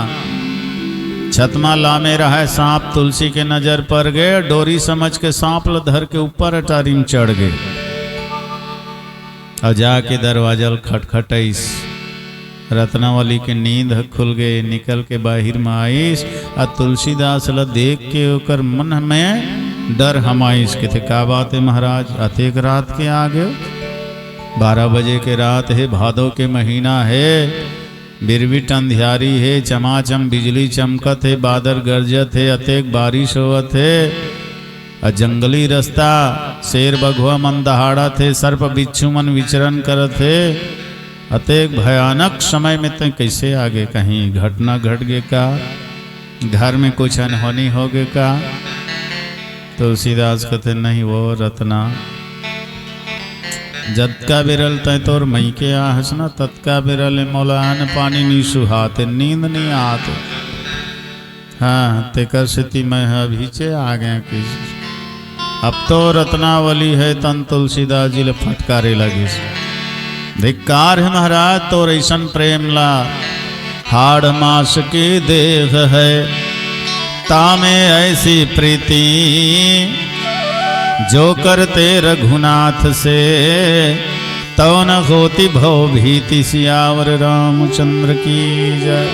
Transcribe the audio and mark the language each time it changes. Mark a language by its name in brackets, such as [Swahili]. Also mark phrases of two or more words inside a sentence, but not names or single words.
[Chhattisgarhi] छतमा लामे रहा सांप तुलसी के नजर पर गए, डोरी समझ के सांप धर के ऊपर अटारी में चढ़ गए और जाके दरवाजा खटखटाइस। रत्नावली की नींद खुल गई, निकल के बाहर में आईस और तुलसीदास ला देख के ओकर मन में डर हमाइस के थे। का बात है महाराज, अतेक रात के आ गए, 12 बजे के रात है, भादो के महीना है, बिरबिट अंधियारी है, चमाचम बिजली चमकत है, बादल गरजत है, अतेक बारिश होवत है, और जंगली रास्ता, शेर बघुआ मन दहाड़ा थे, सर्प बिच्छू मन विचरण करत है। अतेक भयानक समय में तो कैसे आगे कहीं घटना घट गए का, घर में कुछ अनहोनी हो गए का। तुलसीदास कहते नहीं वो रत्ना, जतका बिरल तय तोर मई के आहस न, तत्का बिरल मौलान पानी नी सुहाते, नींद नहीं आते। हाँ तेकर स्थिति में अभीचे आ गए कि अब तो रत्नावली है तन तुलसीदास जी ले फटकारे लगी। धिक्कार है महाराज तो ऐसन प्रेम ला, हाड़ मास की देह है, तामे ऐसी प्रीति, जो करते रघुनाथ से, तो न होती भव भीति, सियावर रामचंद्र की जय।